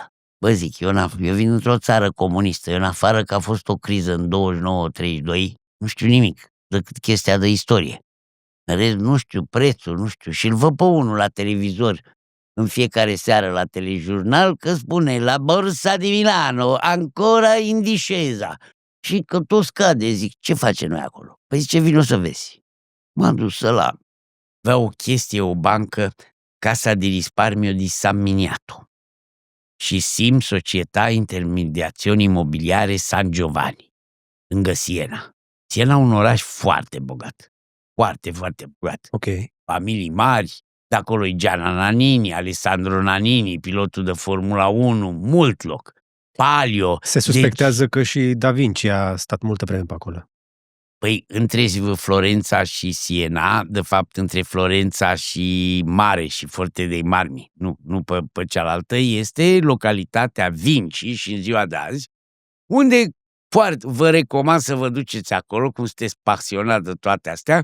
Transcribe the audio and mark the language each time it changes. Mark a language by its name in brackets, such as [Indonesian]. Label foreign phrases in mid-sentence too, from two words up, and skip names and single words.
[Romanian] Bă, zic, eu vin într-o țară comunistă, eu în afară că a fost o criză în 29-32, nu știu nimic decât chestia de istorie. În rest, nu știu prețul, nu știu. Și îl văd pe unul la televizor în fiecare seară la telejurnal că spune la Borsa di Milano, [Italian] ancora in discesa. [Romanian] Și că tot scade, zic, ce face noi acolo? Păi zice, vino să vezi. M-am dus să avea o chestie, o bancă, Casa di Risparmio di San Miniato și SIM, Società Intermediazioni Imobiliare San Giovanni, lângă Siena. Siena un oraș foarte bogat. Foarte, foarte bogat. Ok. Familii mari, de acolo e Gianna Nannini, Alessandro Nannini, pilotul de Formula 1, mult loc. Palio. Se suspectează că și Da Vinci a stat multă vreme pe acolo. Păi, între Florența și Siena, de fapt, între Florența și Mare și Forte dei Marmi, nu pe cealaltă, este localitatea Vinci și în ziua de azi, unde vă recomand să vă duceți acolo, cum sunteți pasionat de toate astea.